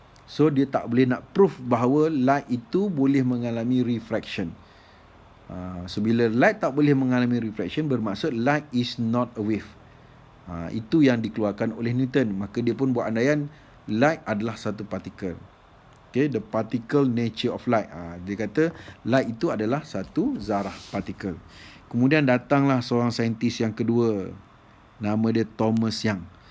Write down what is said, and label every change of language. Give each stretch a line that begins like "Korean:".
Malay: So dia tak boleh nak proof bahawa light itu boleh mengalami refraction. So bila light tak boleh mengalami refraction, bermaksud light is not a wave. Itu yang dikeluarkan oleh Newton. Maka dia pun buat andaian light adalah satu partikel.
English: The particle nature of light.
Malay: Dia kata light itu adalah satu zarah, partikel. Kemudian datanglah seorang saintis yang kedua, nama dia Thomas Young.